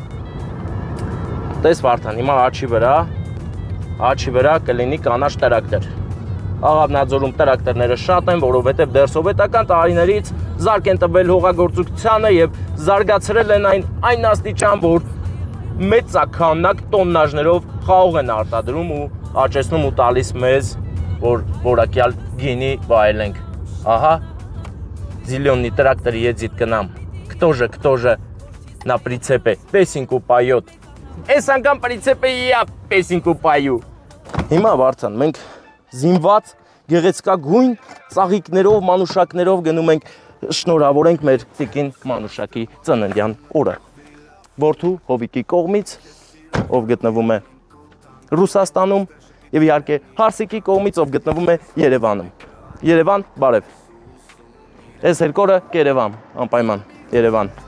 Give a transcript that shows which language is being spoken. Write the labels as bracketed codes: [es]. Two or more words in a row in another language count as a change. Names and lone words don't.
[hy] Տես Վարդան, հիմա աչի վրա կլինի կանաչ տրակտոր։ Աղավնաձորում տրակտորները շատ են, որովհետև դեռ սովետական տարիներից զարկ են տվել հողագործության եւ զարգացրել են այն աստիճան, որ մեծականակ տոննաժներով խաղող են արտադրում ու աճեցնում ու տալիս մեզ, որ որակյալ գինի վայելենք։ Ага. [ru] Зеленый трактор едет к нам. Кто же на прицепе песенку поет? [hy] Էս անգամ պրինցիպը [ru] я песенку пою։ [hy] Հիմա Վարդան, մենք զինված գեղեցկագույն ծաղիկներով, մանուշակներով գնում ենք շնորհավորենք մեր տիկին Մանուշակի ծննդյան օրը։ Որդու Հովիկի կողմից, ով գտնվում է Ռուսաստանում, եւ իհարկե Հարսիկի կողմից, ով գտնվում է Երևանում։ Երևան, բարև։ Այս երկորը Երևան, անպայման Երևան։